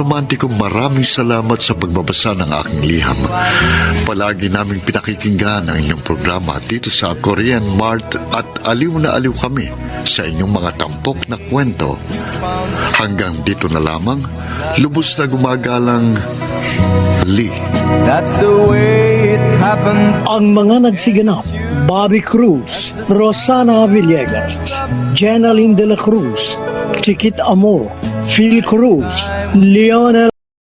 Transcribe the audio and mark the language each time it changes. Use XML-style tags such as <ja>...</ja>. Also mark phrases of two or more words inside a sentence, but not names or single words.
<tl>Romantico, maraming salamat sa pagbabasa ng aking liham. Palagi naming pinakikinggan ang inyong programa dito sa Korean Mart at aliw na aliw kami sa inyong mga tampok na kwento. Hanggang dito na lamang, lubos na gumagalang Lee.</tl> <en>That's the way it happened.</en> <tl>Ang mga nagsiganap, Bobby Cruz, Rosana Villegas, Jenaline de la Cruz, Chiquit Amor, Phil Cruz, Lionel</tl>